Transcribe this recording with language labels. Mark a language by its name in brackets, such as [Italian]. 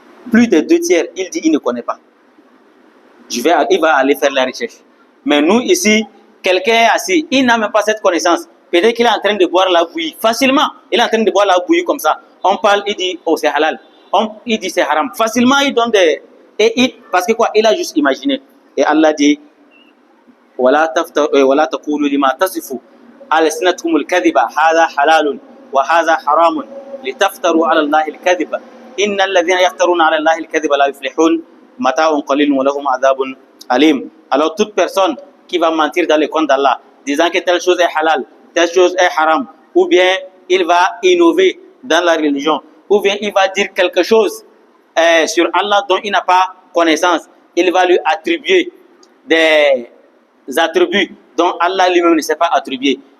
[French] Plus des 2 tiers, il dit il ne connaît pas. Il va aller faire la recherche. Mais nous ici, quelqu'un est assis, il n'a même pas cette connaissance. Peut-être qu'il est en train de boire la bouillie. Facilement, il est en train de boire la bouillie comme ça. On parle, il dit, oh c'est halal. Il dit c'est haram. Facilement, il donne des... parce que quoi? Il a juste imaginé. Et Allah dit, [Arabic] ولا تقولوا لما تصفوا ألسنتكم الكذب هذا حلال وهذا حرام لتفتروا على الله الكذب إن الذين يفترون على الله الكذب لا يفلحون متاع قليل ولهم عذاب أليم. [French] Alors toute personne qui va mentir dans le compte d'Allah, disant que telle chose est halal, telle chose est haram, ou bien il va innover dans la religion, ou bien il va dire quelque chose sur Allah dont il n'a pas connaissance, il va lui attribuer des attributs dont Allah lui-même ne s'est pas attribué.